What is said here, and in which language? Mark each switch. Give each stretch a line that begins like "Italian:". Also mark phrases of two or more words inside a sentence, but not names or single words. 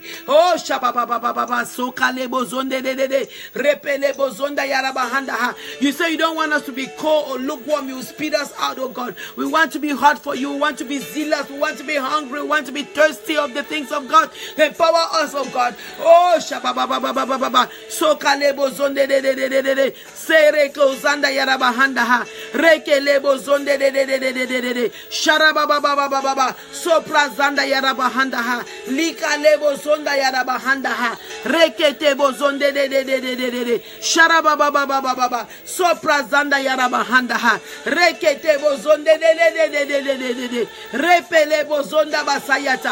English: Oh, Shabababababa, Sokalebo Zonde de Repelebo Zonda Yarabahanda. You say you don't want us to be cold or lukewarm. You speed us out, oh God. We want to be hot for you. We want to be zealous. We want to be hungry. We want to be thirsty of the things of God. Empower us, oh God. Oh, Shabababababa, Sokalebo Zonde de Sereko Zanda Yarabahanda. Rekelebo Zonde de Sharabababababa, Sopra Zanda Yarabahanda. Lika lebo zonda yarabahanda ha. Rekete bozonde de. Sharabababababa. Sopra zanda yarabahanda ha. Rekete bozonde de. Repele bozonda basayata.